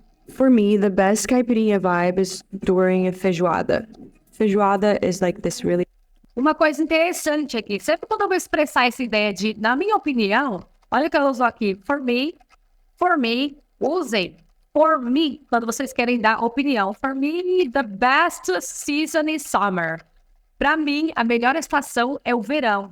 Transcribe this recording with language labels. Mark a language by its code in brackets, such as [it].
[en] For me, the best caipirinha vibe is during a feijoada. Feijoada is like this really... [pt] Uma coisa interessante aqui, sempre quando eu vou expressar essa ideia de, na minha opinião, olha o que ela usou aqui, for me, usem, for me, quando vocês querem dar opinião. [en] For me, the best season is summer. [pt] Para mim, a melhor estação é o verão.